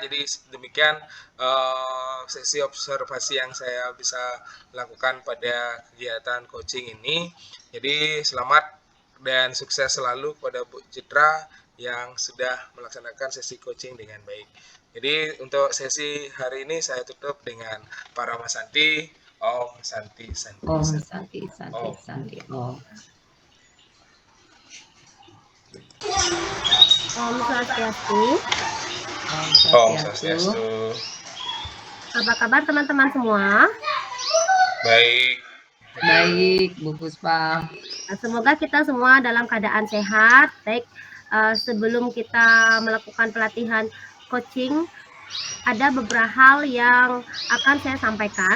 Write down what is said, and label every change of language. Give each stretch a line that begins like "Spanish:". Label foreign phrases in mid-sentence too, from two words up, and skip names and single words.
Indonesian: Jadi demikian sesi observasi yang saya bisa lakukan pada kegiatan coaching ini. Jadi selamat dan sukses selalu kepada Bu Citra yang sudah melaksanakan sesi coaching dengan baik. Jadi untuk sesi hari ini saya tutup dengan para Mas Santi.
Sanskrit: Om Santi Santi. Om Santi Santi Santi. Om.
Balinese: Om Swastiastu. Om Swastiastu.
Indonesian: Apa kabar teman-teman semua? Baik. Baik, Bu Puspa. Semoga kita semua dalam keadaan sehat. Baik, sebelum kita melakukan pelatihan coaching, ada beberapa hal yang akan saya sampaikan.